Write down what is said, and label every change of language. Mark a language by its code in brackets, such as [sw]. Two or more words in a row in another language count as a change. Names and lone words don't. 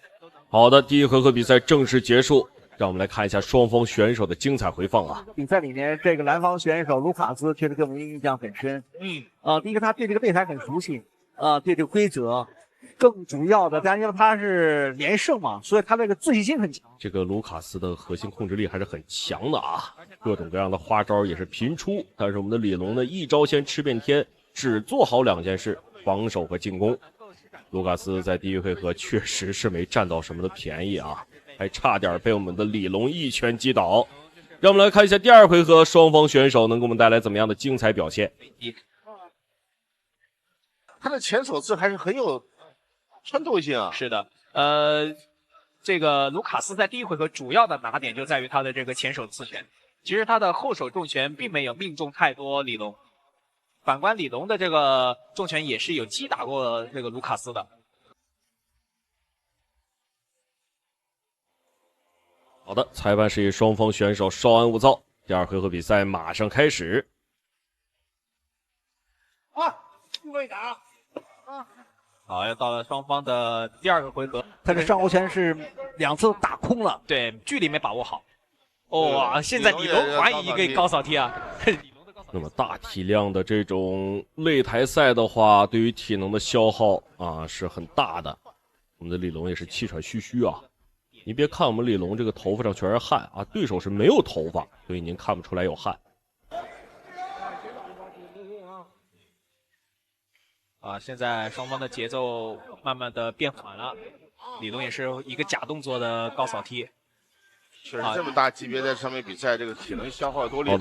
[zh] 好的，第一回合比賽正式結束。讓我們來看一下雙方選手的精彩回放啊！比賽裡面，這個藍方選手盧卡斯確實給我們印象很深。第一個他對這個擂台很熟悉，對這個規則，更主要的，但因為他是連勝嘛，所以他這個自信心很強。這個盧卡斯的核心控制力還是很強的啊，各種各樣的花招也是頻出。但是我們的李龍呢，一招先吃遍天，只做好2件事：防守和進攻。盧卡斯在第一回合確實是沒佔到什麼的便宜啊。還差點被我們的李龍一拳擊倒。讓我們來看一下第2回合雙方選手能給我們帶來怎麼樣的精彩表現。他的前手刺還是很有穿透性啊。是的，這個盧卡斯在第一回合主要的拿點就在於他的這個前手刺拳，其實他的後手重拳並沒有命中太多李龍。反觀李龍的這個重拳也是有擊打過這個盧卡斯的。好的，裁判示意雙方選手稍安勿躁，第2回合比賽馬上開始。好，又到了雙方的第2個回合，他這上勾拳是2次打空了，對，距離沒把握好。哇，現在李龍還以一個高掃踢啊！那麼大體量的這種擂台賽的話，對於體能的消耗啊是很大的。我們的李龍也是氣喘吁吁啊。你别看我们李龙这個頭髮上全是汗啊，對手是沒有頭髮，所以您看不出來有汗。現在雙方的節奏慢慢的變緩了，李龍也是一個假動作的高掃踢。確實這麼大級別在上面比賽，這個體能消耗多厲害。